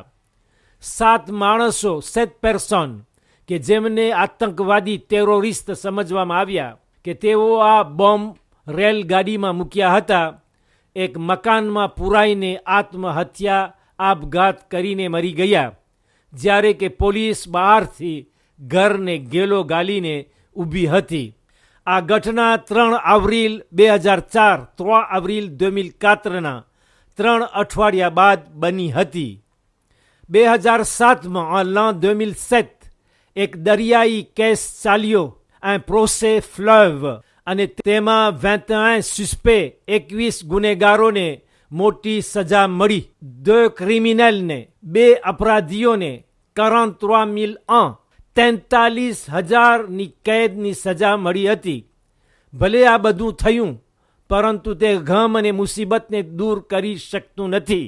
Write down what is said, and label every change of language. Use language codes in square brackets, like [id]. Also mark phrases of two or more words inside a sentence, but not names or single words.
[gu] 7 માણસો, 7 પર્સન કે જેમને આતંકવાદી ટેરોરિસ્ટ સમજવામાં આવ્યા કે તેઓ આ બોમ્બ રેલગાડીમાં મૂક્યા હતા, એક મકાનમાં પુરાઈને આત્મહત્યા આપઘાત કરીને મરી ગયા, જ્યારે કે પોલીસ બહારથી ઘરને ગેલો ગાલીને ઊભી હતી. આ ઘટના 3 એપ્રિલ 2004, 3 એપ્રિલ 2004ના 3 અઠવાડિયા બાદ બની હતી. 2007માં [fr] l'an 2007 [gu] એક દરિયાઈ કેસ ચાલ્યો, [fr] un procès fleuve, [gu] અને તેમાં 21 suspect, 21 ગુનેગારોને મોટી સજા મળી. 2 ક્રિમિનલને, 2 અપરાધીઓને 43,000 43,000ની કેદની સજા મળી હતી. ભલે આ બધું થયું પરંતુ તે ગમ અને મુસીબતને દૂર કરી શકતું નથી.